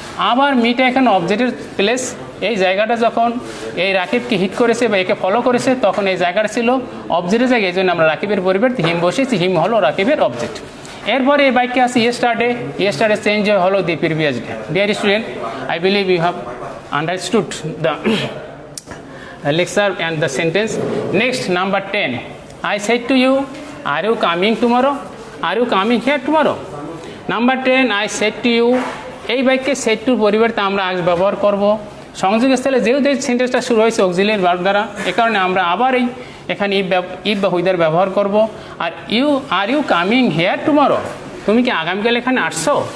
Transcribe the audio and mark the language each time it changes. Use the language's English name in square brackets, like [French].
[Bangla] আবার মিটা এখানে অবজেক্টের প্লেস। এই জায়গাটা যখন এই রাকিবকে হিট করেছে বা একে ফলো করেছে, তখন এই জায়গাটা ছিল অবজেক্টের জায়গায়, এই জন্য আমরা রাকিবের পরিবর্তে হিম বসেছি। হিম হলো রাকিবের অবজেক্ট। এরপরে এই বাক্যে আছে ইয়েস্টারডে চেঞ্জ হলো the previous day. [English] Dear student, I believe you have understood the lecture and the sentence. Next, number 10. I said to you, are you coming tomorrow? Are you coming here tomorrow? Number 10, I said to you. [Bangla] এই বাক্যে set টুর পরিবর্তে আমরা আজ ব্যবহার করব সংযোগ স্থলে। যেহেতু এই সেন্টেন্সটা শুরু হয়েছে অক্সিলিয়ারি ভার্ব দ্বারা, এ কারণে আমরা আবার এখানে ইফ বা হুইদার ব্যবহার করব। আর [English] are you coming here tomorrow, [Bangla] তুমি কি আগামীকাল এখানে আসছো?